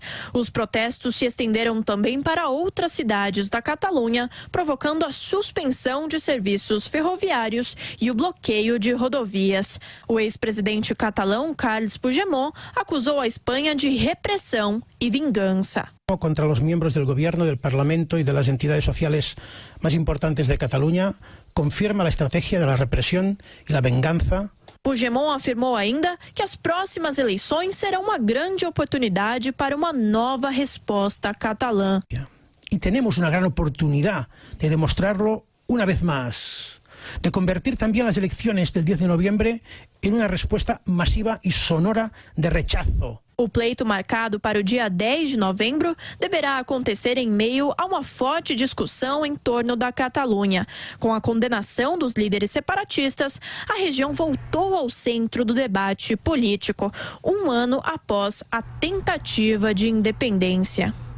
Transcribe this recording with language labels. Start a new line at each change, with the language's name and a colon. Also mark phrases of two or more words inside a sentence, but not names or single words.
Portuguese: Os protestos se estenderam também para outras cidades da Catalunha, provocando a suspensão de serviços ferroviários e o bloqueio de rodovias. O ex-presidente catalão, Carles Puigdemont, acusou a Espanha de repressão e vingança.
Spanish: Contra los miembros del gobierno, del Parlamento y de las entidades sociales más importantes de Cataluña, confirma la estrategia de la represión y la venganza.
Portuguese: Puigdemont afirmou ainda que as próximas eleições serão uma grande oportunidade para uma nova resposta catalã.
Spanish: Y tenemos una gran oportunidad de demostrarlo una vez más, de convertir también las elecciones del 10 de noviembre en una respuesta masiva y sonora de rechazo.
Portuguese: O pleito marcado para o dia 10 de novembro deverá acontecer em meio a uma forte discussão em torno da Catalunha. Com a condenação dos líderes separatistas, a região voltou ao centro do debate político, um ano após a tentativa de independência.